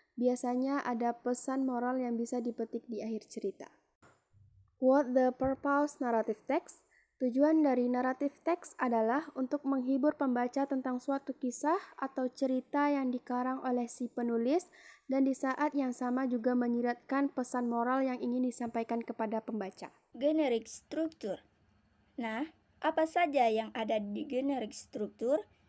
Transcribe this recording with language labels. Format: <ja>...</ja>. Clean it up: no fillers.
<id>Biasanya ada pesan moral yang bisa dipetik di akhir cerita.</id> <en>What the purpose narrative text?</en> <id>Tujuan dari naratif teks adalah untuk menghibur pembaca tentang suatu kisah atau cerita yang dikarang oleh si penulis dan di saat yang sama juga menyiratkan pesan moral yang ingin disampaikan kepada pembaca. Generic struktur. Nah, apa saja yang ada di generic struktur?</id>